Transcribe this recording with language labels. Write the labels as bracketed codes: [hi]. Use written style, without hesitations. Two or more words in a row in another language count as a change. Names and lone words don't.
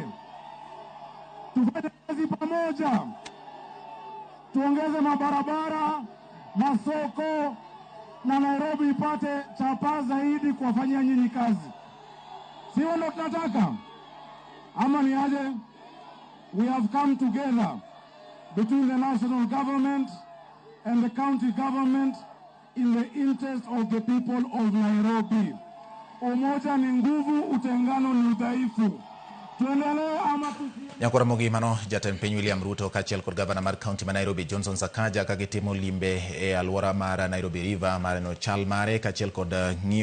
[sw] Tufanye kazi pamoja. Tuongeze mabarabara, masoko na Nairobi ipate chapa zaidi kuwafanyia nyinyi kazi. Sio ndo tunataka? Ama ni aje? [en] We have come together between the national government and the county government in the interest of the people of Nairobi. [sw] Umoja ni nguvu, utengano ni udhaifu. Tuendelee ama tusiendelee? [luo] Nyakora mogimano jatend piny William Ruto kachiel kod gavana mar kaunti ma Nairobi Johnson Sakaja ka gitimo limbe e alwora mar Nairobi River mar no chal mare kachiel kod ng'iyo